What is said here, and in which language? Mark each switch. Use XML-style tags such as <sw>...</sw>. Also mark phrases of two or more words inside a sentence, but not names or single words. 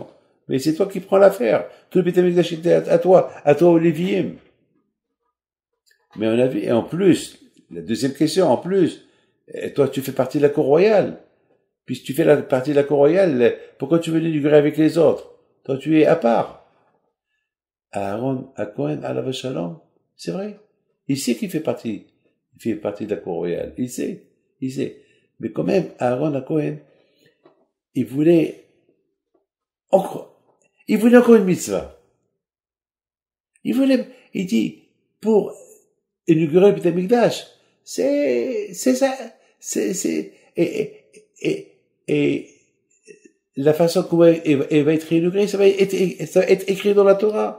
<fr>Mais c'est toi qui prends l'affaire. Tout le</fr> <he>בית המקדש</he> <fr>était à toi Olivier. Mais on a vu, et en plus, la deuxième question, en plus, toi tu fais partie de la cour royale. Puisque tu fais partie de la cour royale, pourquoi tu veux l'inaugurer avec les autres? Toi tu es à part. Aaron Cohen,</fr> <he>עליו שלום,</he> <fr>c'est vrai. Il sait qu'il fait partie de la cour royale. Il sait. Mais quand même, Aaron Cohen, il voulait encore une mitzvah. Il dit, pour inaugurer le</fr> <he>בית המקדש,</he> <fr>c'est ça, et la façon comment elle va être inaugurée, ça va être écrit dans la Torah.</fr>